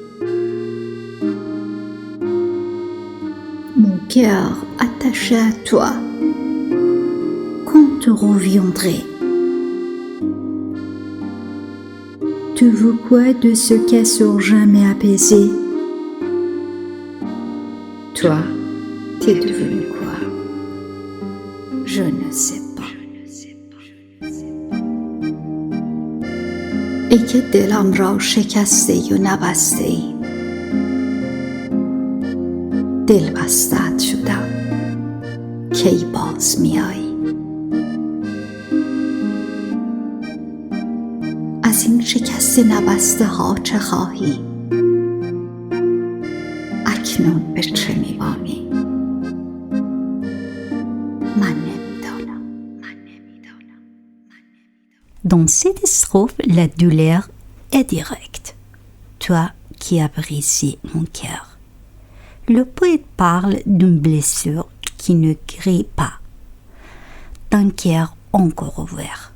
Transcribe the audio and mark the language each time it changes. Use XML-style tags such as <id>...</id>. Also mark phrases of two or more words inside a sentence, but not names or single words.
<fr>Mon cœur attaché à toi, quand tu reviendrais. Tu veux quoi de ce cassure jamais apaisé? Toi, t'es devenu quoi? Je ne sais pas.</fr> <fa>ای که دلم را شکسته و نبسته ای، دل بستت شدم کی باز میایی؟ از این شکسته نبسته ها چه خواهی؟ اکنون به چه میمانی؟ من نمیدانم.</fa> <fr>Dans cette strophe, la douleur est directe. Toi qui as brisé mon cœur. Le poète parle d'une blessure qui ne guérit pas, d'un cœur encore ouvert.</fr>